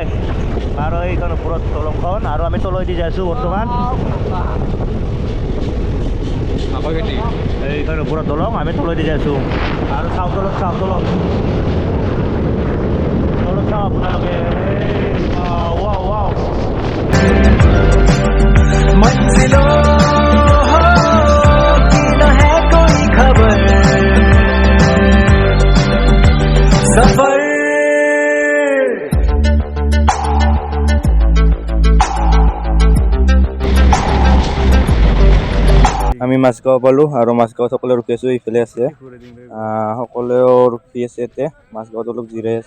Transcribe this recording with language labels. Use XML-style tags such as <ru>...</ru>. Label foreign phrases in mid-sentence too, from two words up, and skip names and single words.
<as>আৰু এইখন ওপৰত দলংখন, আৰু আমি তলেদি যাই আছোঁ বৰ্তমান। এইখন ওপৰত দলং, আমি তলেদি যাই আছোঁ। আৰু চাওঁ তলত চাওঁ আপোনালোকে। ৱাও</as> <hi>मंजिलों की न है कोई खबर, सफर</hi> <as>আমি মাছগাঁও পালোঁ আৰু মাছগাঁৱত সকলোৱে ৰখি আছোঁ। এইফালে আছে সকলোৱেও ৰখি আছে ইয়াতে, মাছগাঁৱত অলপ জিৰাই আছে।</as>